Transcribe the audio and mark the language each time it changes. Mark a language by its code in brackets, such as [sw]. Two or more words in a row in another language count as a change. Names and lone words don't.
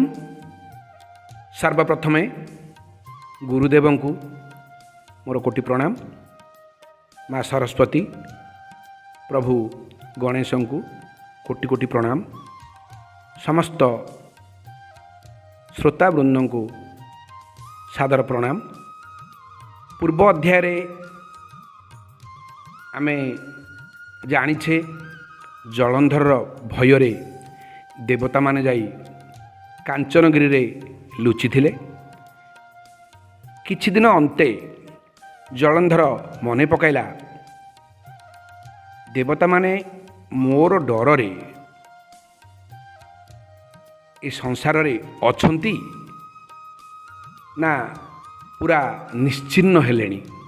[or] ସର୍ବପ୍ରଥମେ ଗୁରୁଦେବ କୋ ମୋର କୋଟି ପ୍ରଣାମ। ମାଁ ସରସ୍ୱତୀ ପ୍ରଭୁ ଗଣେଶ କୋ କୋଟି କୋଟି ପ୍ରଣାମ। ସମସ୍ତ ଶ୍ରୋତାବୃନ୍ଦ କୋ ସାଦର ପ୍ରଣାମ। ପୂର୍ବ ଅଧ୍ୟାୟ ଆମେ ଜାଣିଛେ ଜଳନ୍ଧର ଭୟରେ ଦେବତା ମାନେ ଯାଇ କାଞ୍ଚନଗିରି ରେ ଲୁଚି ଥିଲେ। କିଛି ଦିନ ଅନ୍ତେ ଜଳନ୍ଧର ମନେ ପକାଇଲା ଦେବତା ମାନେ ମୋର ଡର ରେ ଏ ସଂସାର ରେ ଅଛନ୍ତି ନା ପୂରା ନିଶ୍ଚିହ୍ନ ହେଲେଣି।